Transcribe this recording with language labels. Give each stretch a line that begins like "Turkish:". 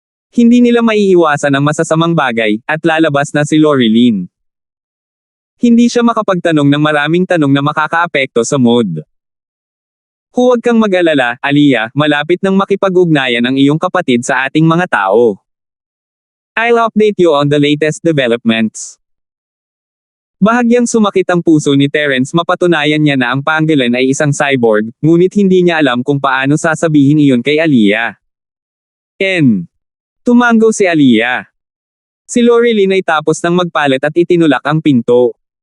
Filipino: Hindi nila maiiwasan ang masasamang bagay, at lalabas na si Lorilyn. Hindi siya makapagtanong ng maraming tanong na makakaapekto sa mood. Huwag kang mag-alala, Aliyah, malapit nang makipag-ugnayan ang iyong kapatid sa ating mga tao.
English: I'll update you on the latest developments.
Filipino: Bahagyang sumakit ang puso ni Terrence. Mapatunayan niya na ang Pangolin ay isang cyborg, ngunit hindi niya alam kung paano sasabihin iyon kay Aliyah. Tumango si Aliyah. Si Lorilyn ay tapos nang magpalit at itinulak ang pinto.